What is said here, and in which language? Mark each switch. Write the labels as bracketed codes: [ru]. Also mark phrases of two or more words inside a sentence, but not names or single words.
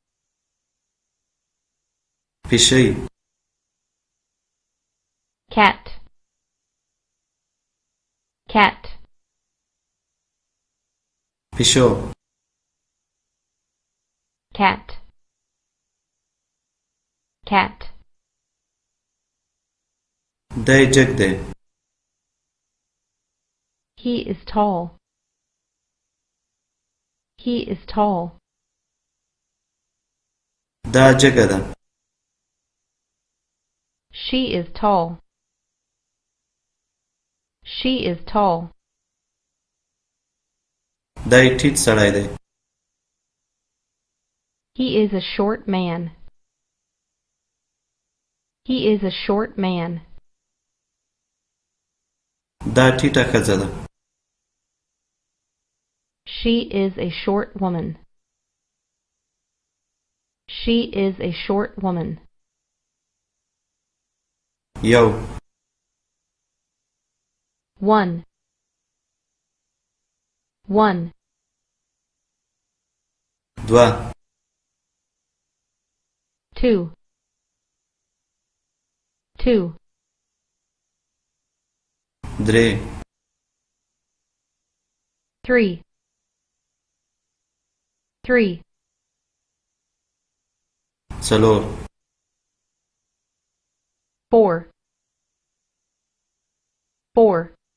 [ps] پیشۍ [en] cat, cat, [ps] پیشو [en] cat, cat, [ps] دی جګ دی [en] he is tall, he is tall, [ps] دا جګه ده [en] she is tall, she is tall, [ps] دی ټیټ سړی دی [en] he is a short man, he is a short man, [ps] دا ټیټه ښځه ده [en] she is a short woman, she is a short woman, [ps] یو [en] one, one, [ps] دوه [en] two, two, [ps] درې [en] 3 3 [ps] څلور [en] 4 4